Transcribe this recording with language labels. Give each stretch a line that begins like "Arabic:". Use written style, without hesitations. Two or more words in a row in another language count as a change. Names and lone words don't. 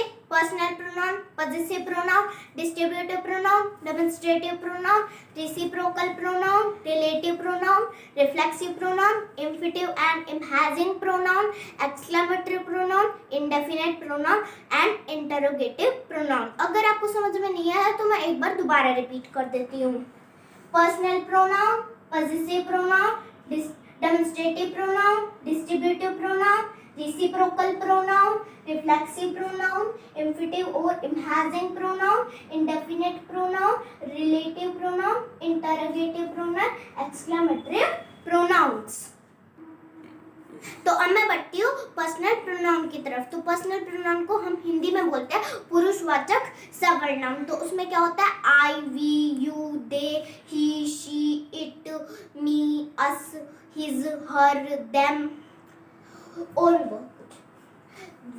English: personal pronoun, possessive pronoun, distributive pronoun, demonstrative pronoun, reciprocal pronoun, relative pronoun, reflexive pronoun, infinitive and imagining pronoun, exclamatory pronoun, indefinite pronoun and interrogative pronoun.
Hindi: अगर आपको समझ में नहीं आया तो मैं एक बार दोबारा रिपीट कर देती हूँ।
English: personal pronoun, possessive pronoun, demonstrative pronoun, distributive pronoun, reciprocal pronoun, reflexive pronoun, infinitive or imagining pronoun, indefinite pronoun, relative pronoun, interrogative pronoun, exclamatory pronouns।
Hindi: तो अब मैं बढ़ती हूँ
English: personal pronoun
Hindi: की तरफ। तो
English: personal pronoun
Hindi: को हम हिंदी में बोलते हैं पुरुषवाचक सवर्नाम। तो उसमें क्या होता है?
English: I, we, you, they, he, she, it, me, us, his, her, them
Hindi: और बहुत कुछ।